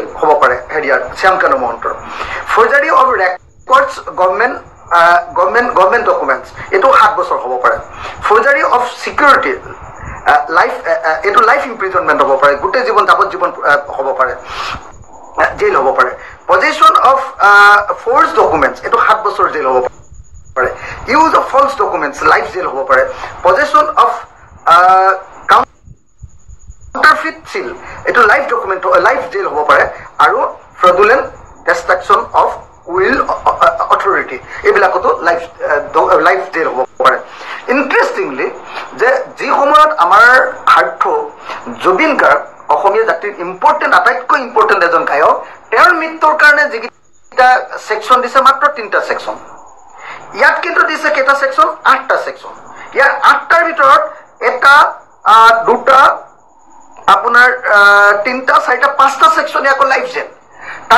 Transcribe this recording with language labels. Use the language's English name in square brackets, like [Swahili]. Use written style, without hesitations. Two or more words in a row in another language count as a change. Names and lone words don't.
[Assamese] হ'ব পাৰে হেৰিয়াৰ শ্যামকানু মহন্তৰ [English] forgery of records government documents [Assamese] এটো 7 বছৰ হ'ব পাৰে [English] forgery of security life [Assamese] এটো [English] life imprisonment [Assamese] হ'ব পাৰে গোটেই জীৱন যাৱজ্জীৱন হ'ব পাৰে জেল হ'ব পাৰে [English] possession of forge documents [Assamese] এটো 7 বছৰ জেল হ'ব পাৰে [English] use of false documents life jail [Assamese] হ'ব পাৰে [English] possession of counterfeit seal eto life document life jail [Assamese] হ'ব পাৰে আৰু [English] fraudulent destruction of will authority ebilakoto life jail [Assamese] হ'ব পাৰে [English] interestingly [Assamese] যে যি সময়ত আমাৰ হাৰ্থ [English] jubin garg [Assamese] অসমীয়া জাতিৰ ইম্পৰ্টেন্ট আটাইতকৈ ইম্পৰ্টেন্ট এজন গায়ক তেওঁৰ মৃত্যুৰ কাৰণে যিটা সেকশন দিছে মাত্ৰ 3টা সেকশন ইয়াত কিন্তু দিছে কেটা সেকশন 8টা সেকশন ইয়াৰ 8টাৰ ভিতৰত এটা দুটা আপোনাৰ 3টা 4টা 5টা সেকশন ইয়াকো লাইফ জেল তাত